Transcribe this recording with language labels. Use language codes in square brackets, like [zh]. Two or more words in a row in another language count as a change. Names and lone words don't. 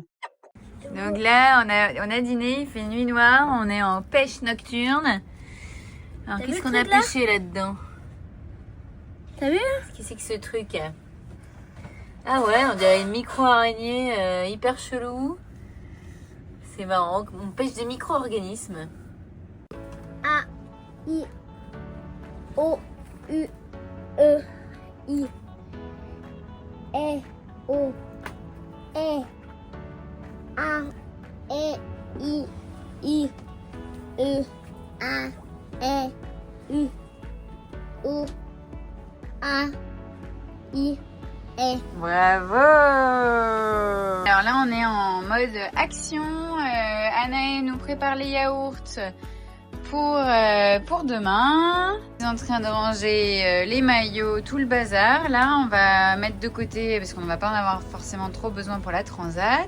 [fr] Donc là, on a dîné, il fait nuit noire, on est en pêche nocturne. Alors qu'est-ce qu'on a pêché là-dedans? T'as vu? Qu'est-ce que c'est que ce truc? Ah ouais, on dirait une micro-araignée hyper chelou. C'est marrant, on pêche des micro-organismes. A, I, O, U, E, I, E, O, E, A, E, I, E, A, E, U, O, A, I, E. Bravo! Alors là, on est en mode action. Anaë nous prépare les yaourts pour demain. On est en train de ranger les maillots, tout le bazar. Là, on va mettre de côté parce qu'on ne va pas en avoir forcément trop besoin pour la transat.